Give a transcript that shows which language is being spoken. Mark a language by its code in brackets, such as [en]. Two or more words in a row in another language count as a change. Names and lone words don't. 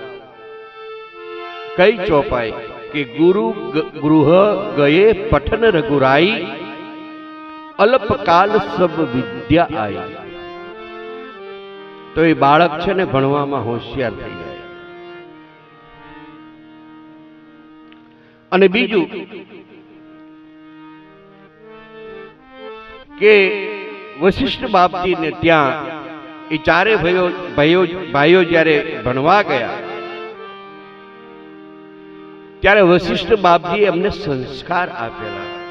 [hi] कई चौपाई के गुरु गृह गए पठन रघुराई, अल्पकाल सब विद्या आई। [gu] તો યે બાળક છે ને ભણવામાં હોશિયાર થઈ જાય। અને બીજૂ કે વશિષ્ઠ બાપજીને ત્યાં એ ચારે ભાઈઓ જ્યારે ભણવા ગયા ત્યારે વશિષ્ઠ બાપજીએ એમને સંસ્કાર આપેલા.